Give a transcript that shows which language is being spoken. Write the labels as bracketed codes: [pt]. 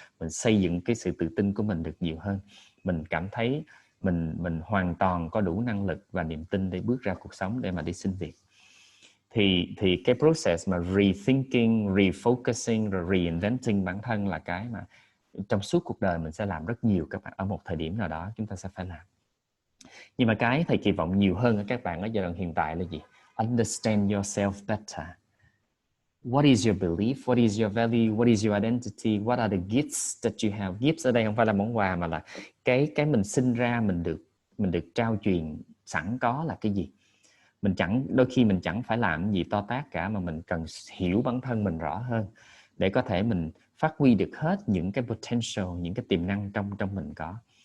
[vi] Mình xây dựng cái sự tự tin của mình được nhiều hơn. Mình cảm thấy mình hoàn toàn có đủ năng lực và niềm tin để bước ra cuộc sống để mà đi xin việc. Thì cái process mà rethinking, refocusing rồi reinventing bản thân là cái mà trong suốt cuộc đời mình sẽ làm rất nhiều các bạn. Ở một thời điểm nào đó chúng ta sẽ phải làm. Nhưng mà cái thầy kỳ vọng nhiều hơn ở các bạn ở giai đoạn hiện tại là gì? [en] Understand yourself better. What is your belief? What is your value? What is your identity? What are the gifts that you have? [vi] Gifts ở đây không phải là món quà mà là cái mình sinh ra mình được trao truyền sẵn có là cái gì? Đôi khi mình chẳng phải làm gì to tát cả, mà mình cần hiểu bản thân mình rõ hơn để có thể mình phát huy được hết những cái potential, những cái tiềm năng trong mình có.